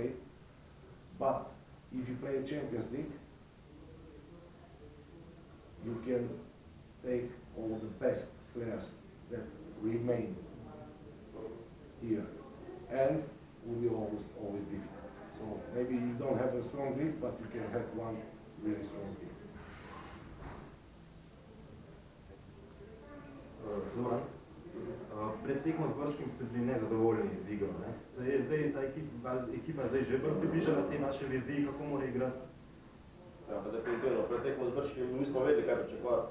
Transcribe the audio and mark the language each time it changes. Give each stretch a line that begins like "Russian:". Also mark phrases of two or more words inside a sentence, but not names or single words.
English: But if you play a Champions League, you can take all the best players that remain here, and will be always difficult. So maybe you don't have a strong league, but you can have one really strong league.
Slovenian: Zoran, pred tekmo z Brškim ste bili nezadovoljni z igro. Ne? Se je zdaj ta ekipa zdaj že bolj približala te naše viziji, kako mora igrati? Ja, pa definitivno, pred tekmo z Brškim nismo vedeli, kaj pričakovati.